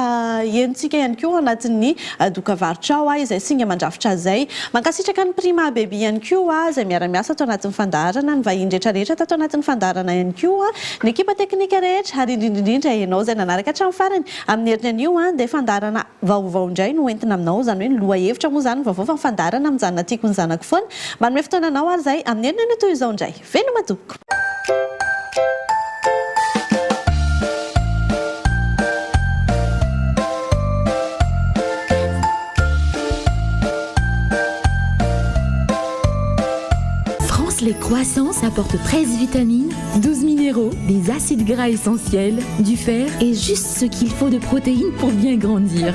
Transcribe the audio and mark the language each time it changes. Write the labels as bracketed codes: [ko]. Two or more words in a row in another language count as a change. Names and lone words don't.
[mg] henontsika ihany koa anatin'ny dokavarotra ao izay singa mandrafitra zay mankasitraka ny prima bébé ihany koa izay miara-miasa ato anatin'ny fandarana ny vahiny rehetrarehetra tato anatin'ny fandarana ihany koa ny ekipa teknika rehetra ary indrindrindrindra ianao izay nanaraka hatramin'ny farany amin'ny herinany io dia fandarana vaovao indray no entina aminao izany hoe ny loha hevitra moa izany vaovao fa ny fandarana mijanona tiako ny zanako foana manome fotoananao ary izay amin'ny herinany toy izao indray velo madoko. [fr] Les croissants apportent 13 vitamines, 12 minéraux, des acides gras essentiels, du fer et juste ce qu'il faut de protéines pour bien grandir.